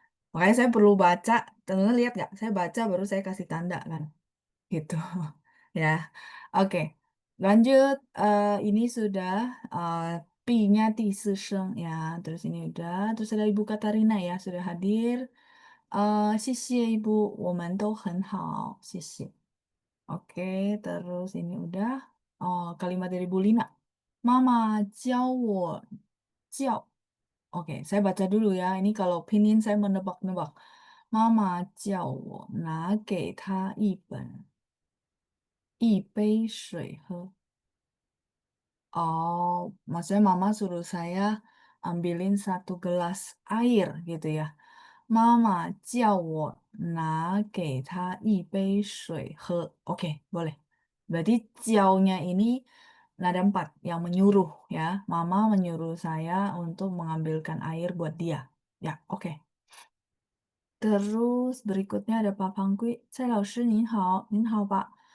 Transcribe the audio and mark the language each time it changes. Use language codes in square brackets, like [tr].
[id] Makanya saya perlu baca, teman-teman lihat nggak? Saya baca baru saya kasih tanda kan, gitu. Ya, oke. Lanjut, ini sudah uh, P-nya 第4声 ya. Terus ini udah, terus ada Ibu Katarina ya sudah hadir. [zh] 谢谢 Ibu, 我们都很好，谢谢. [id] Oke, terus ini udah. Oh, kalimat dari Bu Lina. [zh] Mama 教我叫. [id] Oke, saya baca dulu ya. Ini kalau pinyin saya menebak-nebak. [zh] Mama 叫我拿给她一杯水喝. [id] Oh, maksudnya mama suruh saya ambilin 1 gelas air gitu ya. [zh] Mama 叫我拿给她一杯水喝. [id] Oke, boleh. Berarti jiaunya ini nada 4 yang menyuruh ya. Mama menyuruh saya untuk mengambilkan air buat dia. Ya, oke. Terus berikutnya ada Pak Pangkui. [zh] 蔡老师您好，您好吧？